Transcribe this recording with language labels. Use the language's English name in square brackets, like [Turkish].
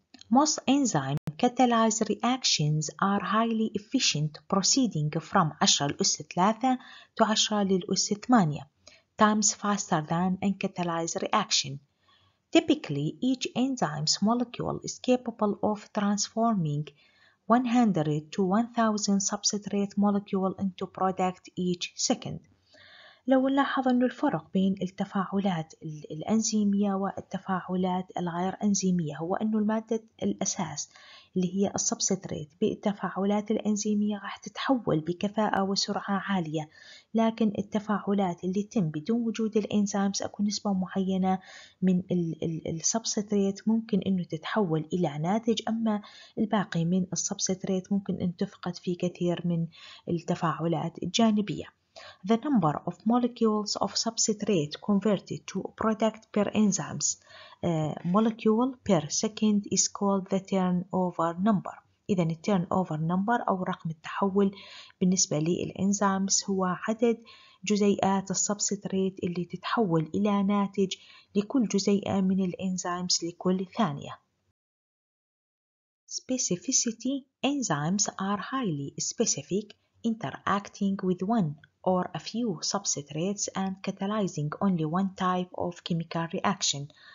[English] Most enzyme catalyzed reactions are highly efficient, proceeding from 10⁻³ to 10⁸ times faster than uncatalyzed reaction. Typically, each enzyme's molecule is capable of transforming 100 to 1000 substrate molecule into product each second. [Arabic] لو نلاحظ أن الفرق بين التفاعلات الأنزيمية والتفاعلات الغير أنزيمية هو أن المادة الأساس اللي هي السبستريت بالتفاعلات الأنزيمية راح تتحول بكفاءة وسرعة عالية، لكن التفاعلات اللي تتم بدون وجود الإنزيمز أكو نسبة معينة من السبستريت ممكن أنه تتحول إلى ناتج، أما الباقي من السبستريت ممكن أن تفقد في كثير من التفاعلات الجانبية. [English] The number of molecules of substrate converted to product per enzymes molecule per second is called the turnover number. [Arabic] إذا ال turnover number أو رقم التحول بالنسبة للإنزيمز هو عدد جزيئات السبستريت اللي تتحول إلى ناتج لكل جزيئة من الإنزيمز لكل ثانية. [English] Specificity. Enzymes are highly specific, interacting with one or a few substrates and catalyzing only one type of chemical reaction.